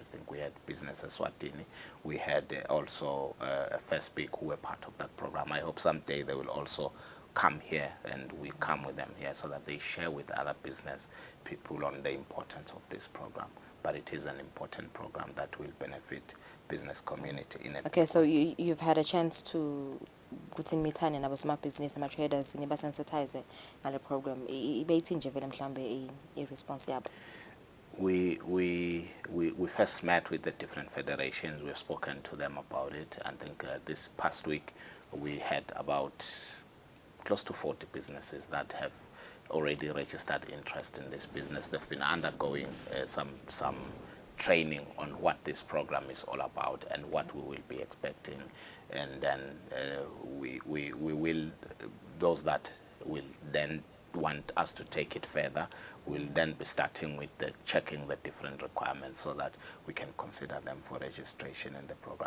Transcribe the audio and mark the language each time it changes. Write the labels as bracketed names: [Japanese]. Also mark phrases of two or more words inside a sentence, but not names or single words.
[English] I think we had Business Eswatini, we had also First Big who were part of that program. I hope someday they will also come here, and we come with them here so that they share with other business people on the importance of this program. But it is an important program that will benefit business community in a Okay, so you've had a chance to [Swati] kuthi mitane nabosomabhizinisi ama-traders nibasensitize ngale program ibeyithi nje vele mhlambe i-response yabo? [English] We first met with the different federations. We've spoken to them about it. I think this past week we had about close to 40 businesses that have already registered interest in this business. They've been undergoing some training on what this program is all about and what we will be expecting, and then we will, those that will then want us to take it further, we'll then be starting with checking the different requirements so that we can consider them for registration in the program.